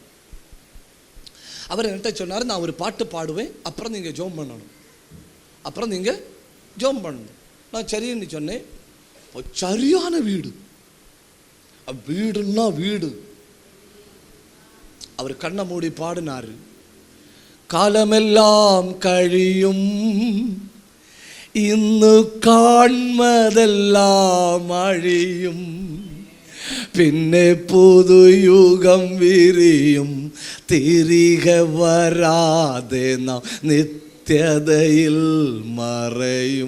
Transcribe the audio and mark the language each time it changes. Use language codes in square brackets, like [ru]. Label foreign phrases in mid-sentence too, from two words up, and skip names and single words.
[ta] அவர் என்கிட்ட சொன்னார், நான் ஒரு பாட்டு பாடுவேன், அப்புறம் நீங்கள் ஜெபம் பண்ணணும், அப்புறம் நீங்கள் ஜெபம் பண்ணணும். நான் சரின்னு சொன்னேன். சரியான வீடு, வீடுன்னா வீடு. அவர் கண்ணை மூடி பாடினார். [ml] കാലമെല്ലാം കഴിയും, ഇന്നു കാൺമതെല്ലാം അഴിയും, പിന്നെ പുതുയുഗം വിരിയും, തിരികെ വരാതെ നാം നിത്യതയിൽ മറയും.